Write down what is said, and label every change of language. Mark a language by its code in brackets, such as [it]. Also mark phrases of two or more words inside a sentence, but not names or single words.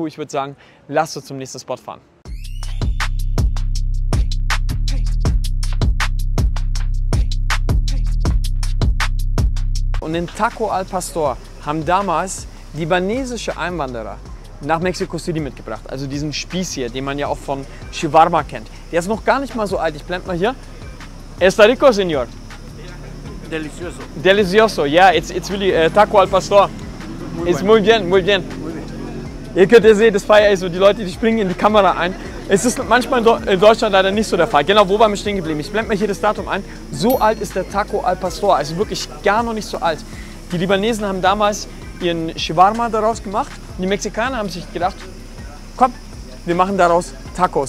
[de] Ich würde sagen, lasst uns zum nächsten Spot fahren. Und den Taco al Pastor haben damals libanesische Einwanderer nach Mexico City mitgebracht. Also diesen Spieß hier, den man ja auch von Shawarma kennt. Der ist noch gar nicht mal so alt. Ich blende mal hier. [es] Está rico, señor? Delicioso. Delicioso, [en] yeah, it's really Taco al Pastor. [es] It's muy bien, muy bien. [de] Ihr könnt ja sehen, das feiere ich so, die Leute, die springen in die Kamera ein. Es ist manchmal in Deutschland leider nicht so der Fall. Genau, wo waren wir stehen geblieben? Ich blende mal hier das Datum ein. So alt ist der Taco al Pastor, also wirklich gar noch nicht so alt. Die Libanesen haben damals ihren Shawarma daraus gemacht und die Mexikaner haben sich gedacht, komm, wir machen daraus Tacos.